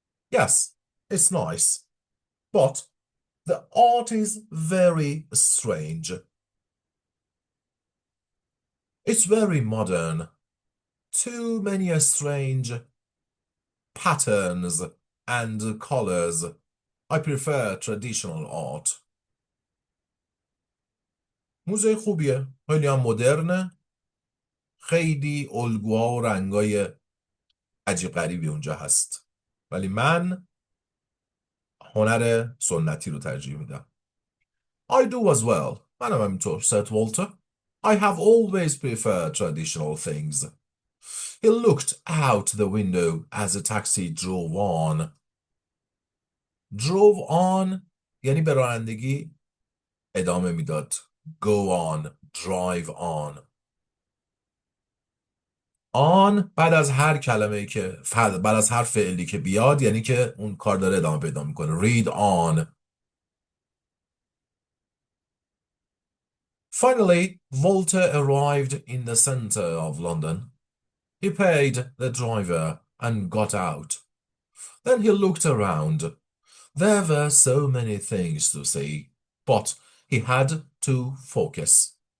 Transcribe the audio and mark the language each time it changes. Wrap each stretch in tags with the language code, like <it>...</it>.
<en>"Yes, it's nice, but the art is very strange. It's very modern. Too many strange patterns and colors. I prefer traditional art."</en> <fa>موزه خوبیه، خیلی هم مدرنه، خیلی الگوها و رنگای عجیب غریبی اونجا هست، ولی من هنر سنتی رو ترجیح میدم.</fa> <en>I do as well.</en> <fa>منم همینطور،</fa> <en>said Walter. I have always preferred traditional things. He looked out the window as the taxi drove on. Drove on</en> <fa>یعنی به رانندگی ادامه میداد.</fa> <en>Go on, drive on.</en> <fa>on بعد از هر کلمه‌ای که بعد از هر فعلی که بیاد یعنی که اون کار داره ادامه پیدا میکنه.</fa> <en>Read on. Finally, Walter arrived in the center of London. He paid the driver and got out. Then he looked around. There were so many things to see, but he had to focus.</en>